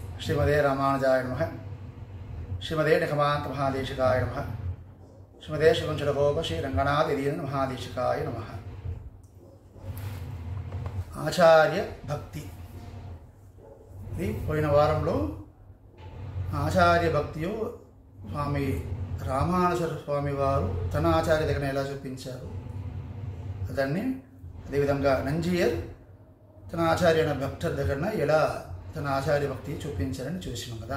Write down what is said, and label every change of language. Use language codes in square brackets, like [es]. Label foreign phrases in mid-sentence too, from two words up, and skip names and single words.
[sa] श्रीमदे रामानुजाय नमः। श्रीमदे निगमान्त महादेशिकाय नमः। श्रीमदे शिवंचरगोप श्री रंगनाथ यदीन महादेशिकाय नमः। [te] ఆచార్య భక్తి ఇది పోయిన వారంలో ఆచార్య భక్తియో స్వామి రామానుజ స్వామి వారు తన ఆచార్య దగ్గర ఎలా చూపించారు అదన్నీ, అదేవిధంగా నంజియర్ తన ఆచార్య భక్తుల దగ్గర ఎలా తన ఆచార్య భక్తి చూపించారని చూసినాం కదా.